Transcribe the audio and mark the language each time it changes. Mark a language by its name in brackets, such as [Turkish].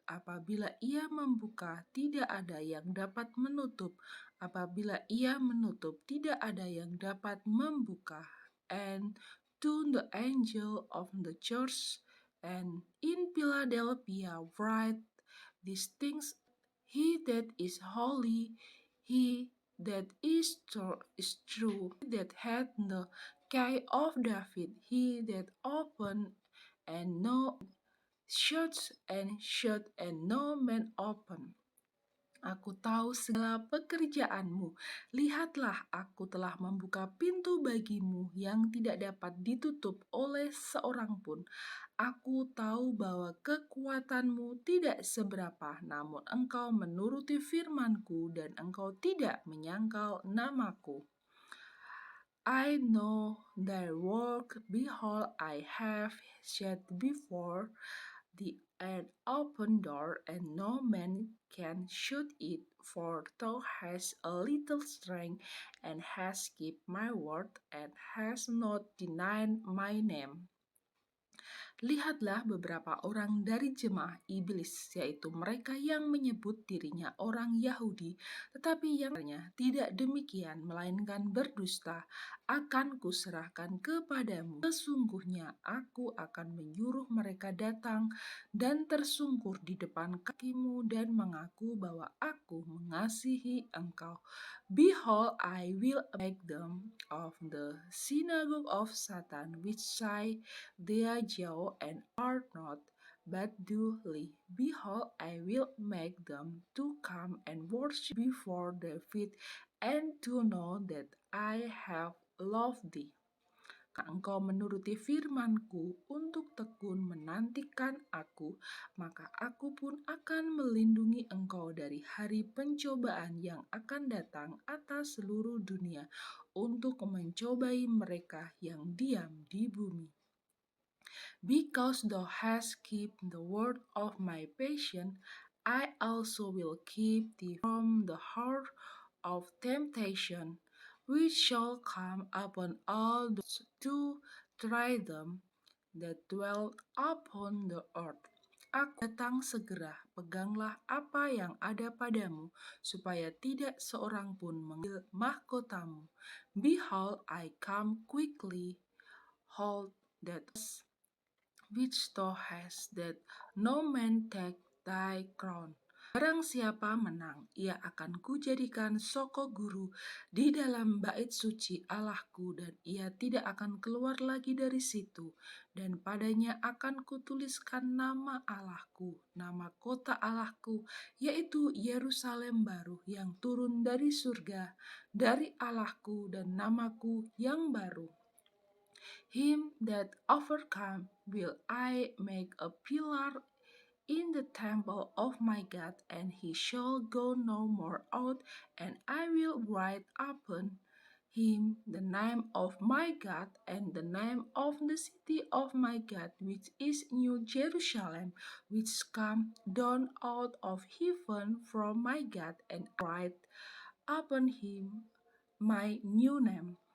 [Indonesian] Apabila ia membuka, tidak ada yang dapat menutup. Apabila ia menutup, tidak ada yang dapat membuka. [English] And to the angel of the church and in Philadelphia write these things, he that is holy, he that is true, he that hath the key of David, he that opened and no shuts and no man open. [Indonesian] Aku tahu segala pekerjaanmu. Lihatlah, aku telah membuka pintu bagimu yang tidak dapat ditutup oleh seorang pun. Aku tahu bahwa kekuatanmu tidak seberapa, namun engkau menuruti firmanku dan engkau tidak menyangkal namaku. [English] I know thy work, behold, I have set before thee an open door, and no man can shut it. For thou hast a little strength, and hast kept my word, and hast not denied my name. [Indonesian] Lihatlah beberapa orang dari jemaah iblis, yaitu mereka yang menyebut dirinya orang Yahudi, tetapi yang sebenarnya tidak demikian, melainkan berdusta. Akan kuserahkan kepadamu. Sesungguhnya aku akan menyuruh mereka datang dan tersungkur di depan kakimu dan mengaku bahwa aku mengasihi engkau. [English] Behold, I will make them of the synagogue of Satan, which say they are Jew and are not, but do lie. Behold, I will make them to come and worship before their feet, and to know that I have loved thee. [Indonesian] Engkau menuruti firmanku untuk tekun menantikan aku, maka aku pun akan melindungi engkau dari hari pencobaan yang akan datang atas seluruh dunia untuk mencobai mereka yang diam di bumi. [English] Because thou hast kept the word of my patience, I also will keep thee from the hour of temptation, which shall come upon all those to try them that dwell upon the earth. [Indonesian] Aku datang segera, peganglah apa yang ada padamu, supaya tidak seorang pun mengambil mahkotamu. [English] Behold, I come quickly, hold that which thou hast, that no man take thy crown. [Indonesian] Barang siapa menang, ia akan kujadikan soko guru di dalam bait suci Allahku, dan ia tidak akan keluar lagi dari situ. Dan padanya akan kutuliskan nama Allahku, nama kota Allahku, yaitu Yerusalem baru yang turun dari surga, dari Allahku, dan namaku yang baru. [English] Him that overcome will I make a pillar in the temple of my God, and he shall go no more out, and I will write upon him the name of my God and the name of the city of my God, which is New Jerusalem, which come down out of heaven from my God, and I write upon him my new name.